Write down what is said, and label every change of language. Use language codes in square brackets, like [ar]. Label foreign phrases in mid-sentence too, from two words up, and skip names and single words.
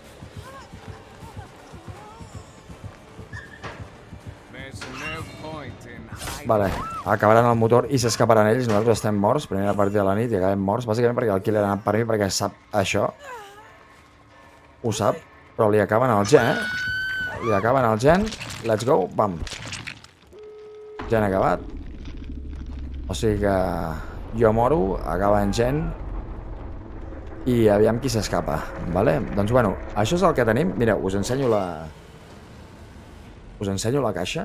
[ca] Vale, acabaran el motor i s'escaparan ells. Nosaltres estem morts, primera partida de la nit i acabem morts, bàsicament perquè el killer ha anat per mi, perquè sap això. Ho sap, però li acaben el gen, Li acaben el gen. [en] Let's go, bam. [ca] Gen acabat. O sigui que jo moro, acaba en gen i aviam qui s'escapa, vale? Doncs bueno, això és el que tenim. Mireu, us ensenyo la caixa.